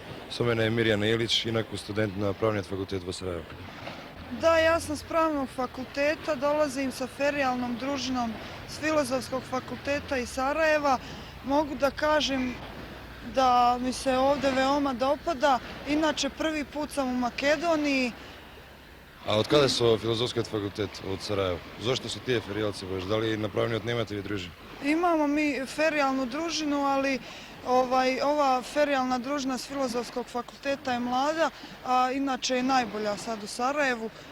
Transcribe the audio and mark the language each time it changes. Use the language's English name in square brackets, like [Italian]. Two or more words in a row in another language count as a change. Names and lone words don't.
[Macedonian] Со мене е Мирјана Илич, инаку студент на Правниот факултет во Сараево. [Serbian] Da, ja sam s Pravnog fakulteta, dolazim sa ferijalnom družinom s Filozofskog fakulteta iz Sarajeva. Mogu da kažem da mi se ovde veoma dopada, inače prvi put sam u Makedoniji. [Macedonian] А од каде со Филозофскиот факултет од Сараево? Зошто се тие феријалци баш? Дали на Правниот немате ви дружина? [Serbian] Imamo mi ferijalnu družinu, ali ova ferijalna družina s Filozofskog fakulteta je mlada, a inače je najbolja sad u Sarajevu.